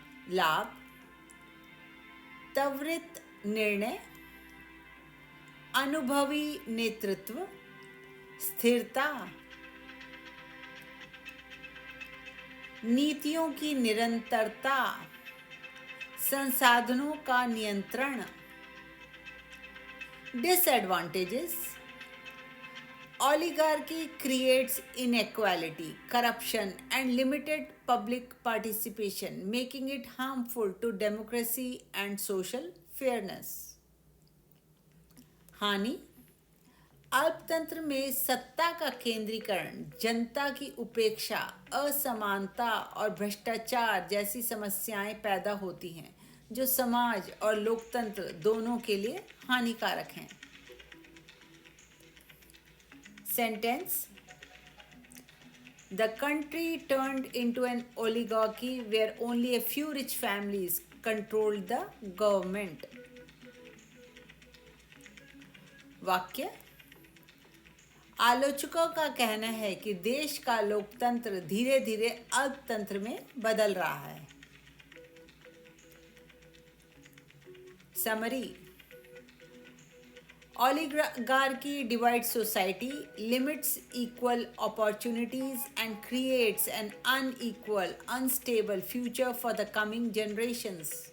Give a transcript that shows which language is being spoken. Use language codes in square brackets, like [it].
[hi] लाभ: त्वरित निर्णय, अनुभवी नेतृत्व, स्थिरता, नीतियों की निरंतरता, संसाधनों का नियंत्रण, [en] Disadvantages: oligarchy creates inequality, corruption, and limited public participation, making it harmful to democracy and social fairness. [hi] हानि: अल्पतंत्र में सत्ता का केंद्रीकरण, जनता की उपेक्षा, असमानता और भ्रष्टाचार जैसी समस्याएं पैदा होती हैं, जो समाज और लोकतंत्र दोनों के लिए हानिकारक हैं. [en] Sentence: The country turned into an oligarchy where only a few rich families controlled the government. [hi] वाक्य: आलोचकों का कहना है कि देश का लोकतंत्र धीरे धीरे अल्पतंत्र में बदल रहा है. [en] Summary: oligarchy divides society, limits equal opportunities, and creates an unequal, unstable future for the coming generations.